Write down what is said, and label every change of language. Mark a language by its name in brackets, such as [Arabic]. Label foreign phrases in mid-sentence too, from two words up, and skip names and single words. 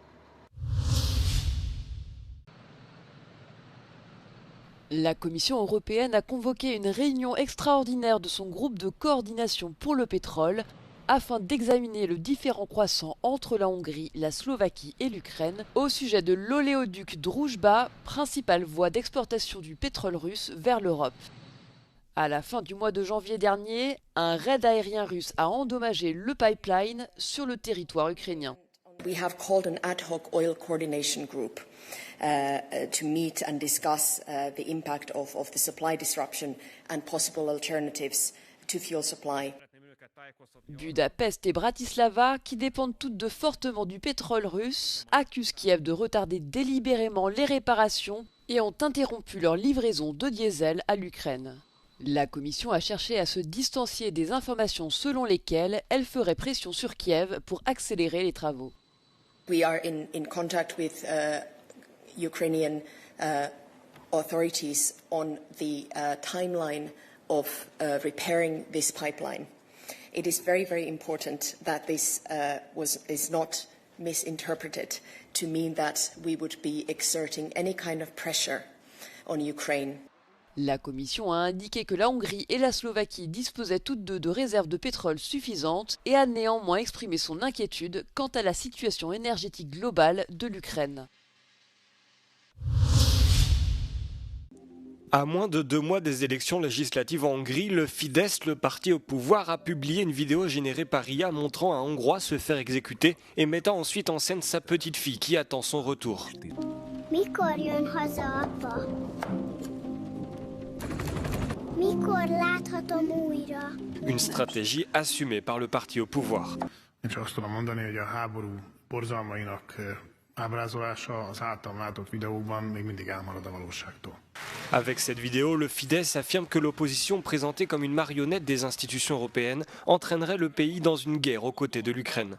[French] La Commission européenne a convoqué une réunion extraordinaire de son groupe de coordination pour le pétrole afin d'examiner le différend croissant entre la Hongrie, la Slovaquie et l'Ukraine au sujet de l'oléoduc Druzhba, principale voie d'exportation du pétrole russe vers l'Europe. À la fin du mois de janvier dernier, un raid aérien russe a endommagé le pipeline sur le territoire ukrainien. [English] We have called an ad hoc oil coordination group to meet and discuss the impact of the supply disruption and possible alternatives to fuel supply. [French] Budapest et Bratislava, qui dépendent toutes deux fortement du pétrole russe, accusent Kiev de retarder délibérément les réparations et ont interrompu leur livraison de diesel à l'Ukraine. La Commission a cherché à se distancier des informations selon lesquelles elle ferait pression sur Kiev pour accélérer les travaux. [English] We are in contact with Ukrainian authorities on the timeline of repairing this pipeline. It is very, very important that this is not misinterpreted to mean that we would be exerting any kind of pressure on Ukraine. [French] La Commission a indiqué que la Hongrie et la Slovaquie disposaient toutes deux de réserves de pétrole suffisantes et a néanmoins exprimé son inquiétude quant à la situation énergétique globale de l'Ukraine. À moins de 2 mois des élections législatives en Hongrie, le Fidesz, le parti au pouvoir, a publié une vidéo générée par IA montrant un Hongrois se faire exécuter et mettant ensuite en scène sa petite fille qui attend son retour. [Hungarian] Mikor jön haza, apa? Mikor láthatom újra? [French] Une stratégie assumée par le parti au pouvoir. Avec cette vidéo, le Fidesz affirme que l'opposition, présentée comme une marionnette des institutions européennes, entraînerait le pays dans une guerre aux côtés de l'Ukraine.